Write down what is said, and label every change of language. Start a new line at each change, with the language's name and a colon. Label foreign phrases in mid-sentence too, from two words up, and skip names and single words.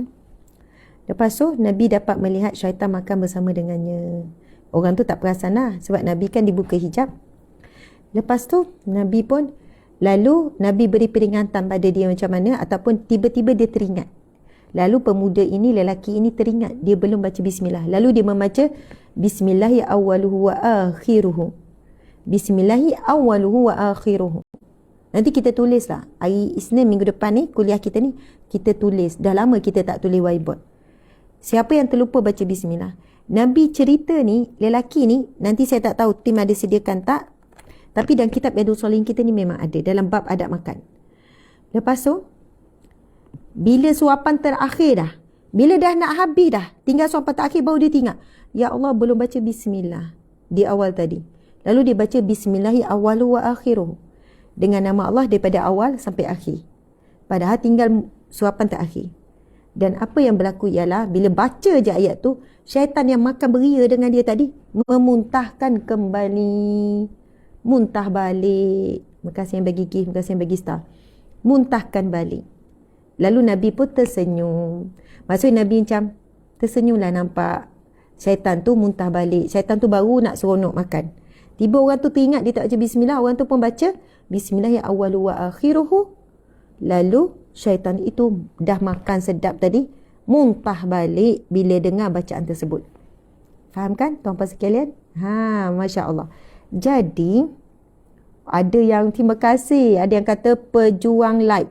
Malay: Lepas tu Nabi dapat melihat syaitan makan bersama dengannya. Orang tu tak perasan lah sebab Nabi kan dibuka hijab. Lepas tu Nabi beri peringatan pada dia macam mana, ataupun tiba-tiba dia teringat. Lalu pemuda ini, lelaki ini teringat dia belum baca bismillah. Lalu dia membaca
Arabic: بسم الله أوله وآخره. بسم الله أوله وآخره.
Malay: Nanti kita tulis lah. Hari Isnin minggu depan ni, kuliah kita ni, kita tulis. Dah lama kita tak tulis whiteboard. Siapa yang terlupa baca bismillah. Nabi cerita ni, lelaki ni, nanti saya tak tahu tim ada sediakan tak. Tapi dalam kitab Riyadhus Shalihin kita ni memang ada. Dalam bab adab makan. Lepas tu, bila suapan terakhir dah. Bila dah nak habis dah. Tinggal suapan terakhir baru dia ingat.
Arabic: يا الله,
Malay: belum baca bismillah. Di awal tadi. Lalu dia baca
Arabic: بسم الله أوله وآخره.
Malay: Dengan nama Allah daripada awal sampai akhir. Padahal tinggal suapan terakhir. Dan apa yang berlaku ialah bila baca je ayat tu, syaitan yang makan beria dengan dia tadi memuntahkan kembali. Muntah balik. Terima kasih yang bagi gift, terima kasih yang bagi star. Muntahkan balik. Lalu Nabi pun tersenyum. Maksudnya Nabi macam tersenyumlah nampak syaitan tu muntah balik. Syaitan tu baru nak seronok makan. Tiba orang tu teringat dia tak baca bismillah, orang tu pun baca
Arabic: بسم الله يا أوله وآخره.
Malay: Lalu syaitan itu dah makan sedap tadi, muntah balik bila dengar bacaan tersebut. Faham kan tuan-tuan sekalian?
Arabic: ما شاء الله.
Malay: Jadi ada yang terima kasih, ada yang kata pejuang like.